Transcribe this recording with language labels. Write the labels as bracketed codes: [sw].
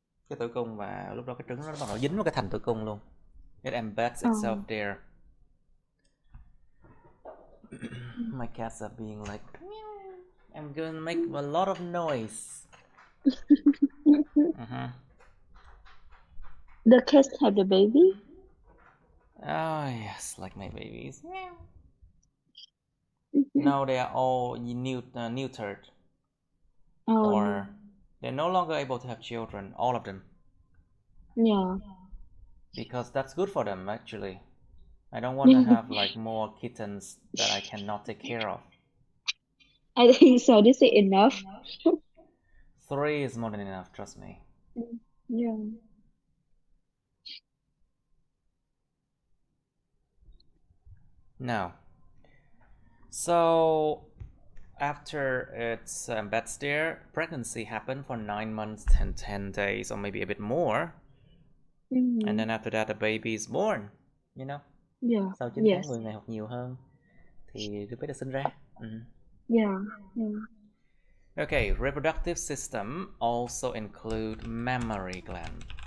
[vi] cái tử cung, và lúc đó cái trứng nó bắt đầu dính vào cái thành tử cung luôn. [en] It embeds itself there. My cats are being like, I'm gonna make a lot of noise. The cats have the baby? Oh yes, like my babies. No, they are all neutered. Or they're no longer able to have children, all of them. Yeah. Because that's good for them, actually. I don't want to have like more kittens that I cannot take care of. I think so. This is enough. 3 is more than enough, trust me. Yeah. Now, so after it's embeds there, pregnancy happened for 9 months and 10 days, or maybe a bit more. And then after that, the baby is born, you know. Yeah. [vi] Sau 9 tháng 10 ngày hoặc nhiều hơn thì đứa bé được sinh ra. [en] Yeah. Okay, reproductive system also include mammary gland.